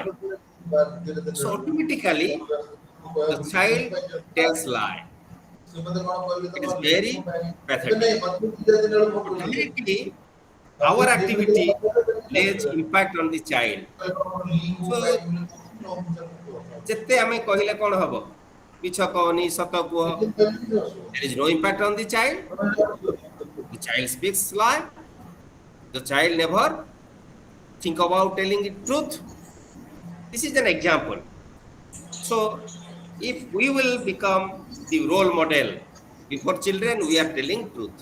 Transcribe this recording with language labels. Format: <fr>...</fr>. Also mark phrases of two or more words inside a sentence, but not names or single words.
<en>So automatically the child tells lie. It is very pathetic. Automatically our activity lays impact on the child.</en> <or>So ଯେତେ ଆମେ କହିଲେ କ'ଣ ହବ, ମିଛ କହନି, ସତ କୁହ,</or> <en>there is no impact on the child. The child speaks lie. The child never think about telling the truth. This is an example. So if we will become the role model before children, we are telling truth.</en>